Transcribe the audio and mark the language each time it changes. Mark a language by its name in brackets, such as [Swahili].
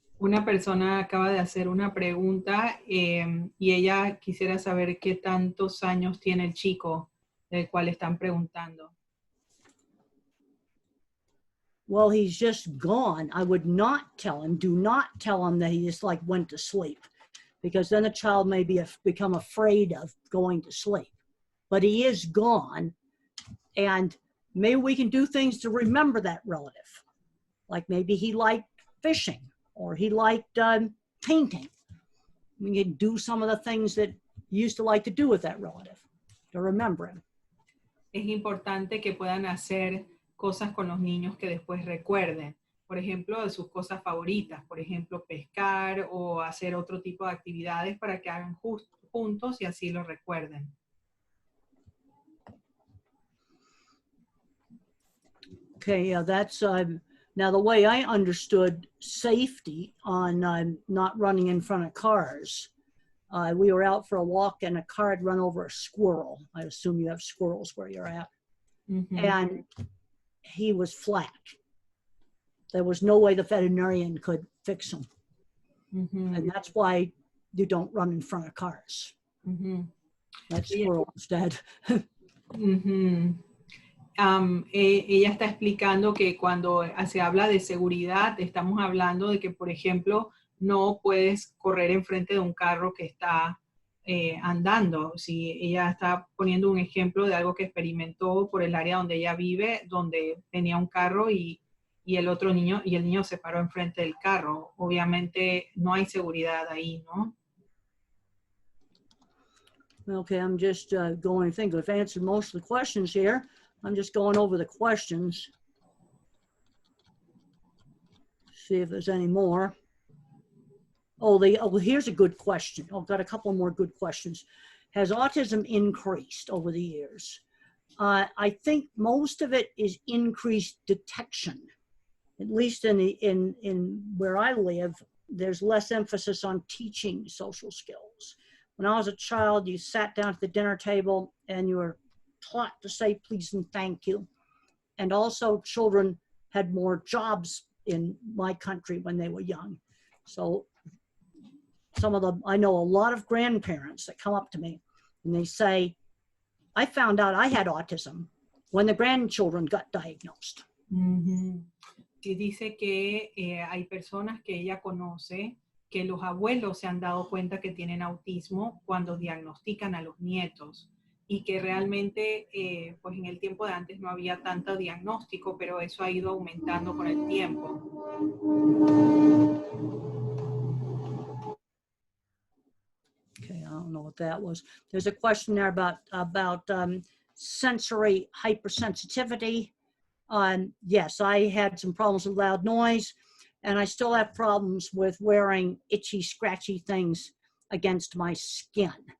[Spanish] Una persona acaba de hacer una pregunta y ella quisiera saber qué tantos años tiene el chico del cual están preguntando. [English] Well, he's just gone. I would not tell him, do not tell him that he just like went to sleep, because then the child may become afraid of going to sleep. But he is gone, and maybe we can do things to remember that relative. Like maybe he liked fishing, or he liked painting. We can do some of the things that you used to like to do with that relative to remember him. [Spanish] Es importante que puedan hacer cosas con los niños que después recuerden. Por ejemplo, de sus cosas favoritas. Por ejemplo, pescar o hacer otro tipo de actividades para que hagan juntos y así lo recuerden. [English] Okay, yeah, that's, now the way I understood safety on not running in front of cars, we were out for a walk and a car had run over a squirrel. I assume you have squirrels where you're at. Mm-hmm. And he was flat. There was no way the veterinarian could fix him. Mm-hmm. And that's why you don't run in front of cars. Mm-hmm. That squirrel was dead. Mm-hmm. [Spanish] Ella está explicando que cuando se habla de seguridad, estamos hablando de que, por ejemplo, no puedes correr enfrente de un carro que está andando. Si ella está poniendo un ejemplo de algo que experimentó por el área donde ella vive, donde tenía un carro y el otro niño, y el niño se paró enfrente del carro. Obviamente no hay seguridad ahí, ¿no? [English] Okay, I'm just going to think. I've answered most of the questions here. I'm just going over the questions. See if there's any more. Oh, here's a good question. I've got a couple more good questions. Has autism increased over the years? I think most of it is increased detection. At least in where I live, there's less emphasis on teaching social skills. When I was a child, you sat down at the dinner table and you were taught to say please and thank you. And also children had more jobs in my country when they were young. So I know a lot of grandparents that come up to me and they say, I found out I had autism when the grandchildren got diagnosed. Mm-hmm. [Spanish] Y dice que hay personas que ella conoce que los abuelos se han dado cuenta que tienen autismo cuando diagnostican a los nietos y que realmente pues en el tiempo de antes no había tanto diagnóstico, pero eso ha ido aumentando con el tiempo. [English] Okay, I don't know what that was. There's a question there about sensory hypersensitivity. Yes, I had some problems with loud noise, and I still have problems with wearing itchy, scratchy things against my skin.